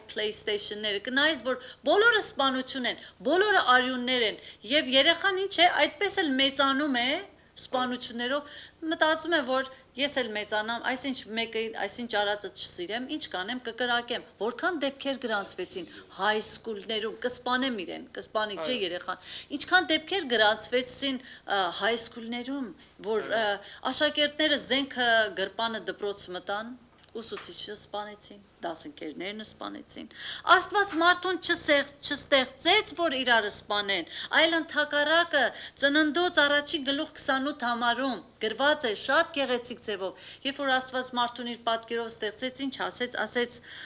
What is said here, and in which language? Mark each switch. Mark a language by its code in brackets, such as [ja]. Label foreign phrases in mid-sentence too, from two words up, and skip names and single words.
[hy] PlayStation-ները, կնայես, որ բոլորը սպանություն են, բոլորը արյուններ են, եւ երեխան ինչ է, այդպես էլ մեծանում է սպանություններով, մտածում է, որ ես էլ մեծանամ, այսինչ արածը չսիրեմ, ինչ կանեմ, կկրակեմ, որքան դեպքեր գրանցվեցին [en] high school- [hy] ներում, կսպանեմ իրեն, կսպանի չէ երեխան, ինչքան դեպքեր գրանցվեցին [en] high school- [hy] ներում, որ աշակերտները զենքը գրպանը դպրոց մտան, ուսուցիչը սպանեցին, դասընկերներն սպանեցին, Աստված մարդուն չստեղծեց, որ իրարը սպանեն, այլ ընդհակառակը ծննդոց առաջի գլուխ 28 համարում գրված է շատ գեղեցիկ ձևով, երբ որ Աստված մարդուն իր պատկերով ստեղծեց, ինչ ասեց